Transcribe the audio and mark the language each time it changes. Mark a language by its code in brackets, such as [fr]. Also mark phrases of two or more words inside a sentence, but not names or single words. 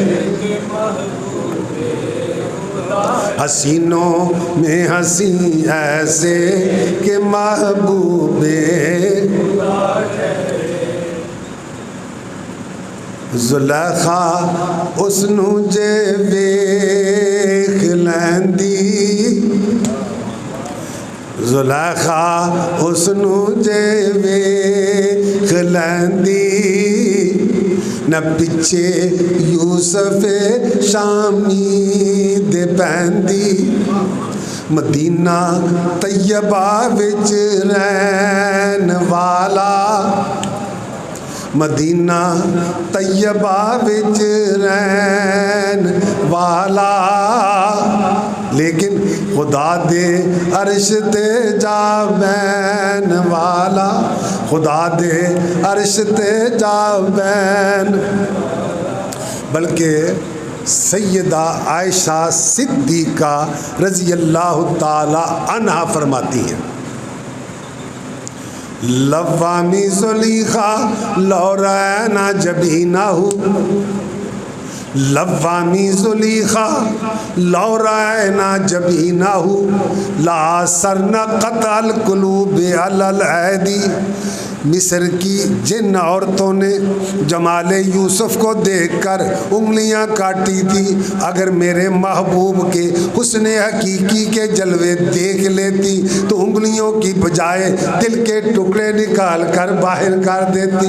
[ur] حسینوں میں حسین ایسے کہ محبوب [pa] زلیخا اس نو جے ویکھ لیندی، زلیخا اس نو جے ویکھ لیندی، نہ پچھے یوسف شامی دے پیندی، مدینہ طیبہ وچ رہن والا، مدینہ طیبہ وچ رہن والا، لیکن خدا دے عرش تے جا بین والا، خدا دے عرش تے جا بین۔ [ur] بلکہ سیدہ عائشہ صدیقہ [ar] رضی اللہ تعالی عنہا [ur] فرماتی ہیں، [ar] لوامی زلیخا لو رأینا جبینہ، لوامی زلیخا لو رأینا جبینہ لآثرنا قطع القلوب علی الایدی۔ [ur] مصر کی جن عورتوں نے جمال یوسف کو دیکھ کر انگلیاں کاٹی تھی، اگر میرے محبوب کے حسن حقیقی کے جلوے دیکھ لیتی تو انگلیوں کی بجائے دل کے ٹکڑے نکال کر باہر کر دیتی۔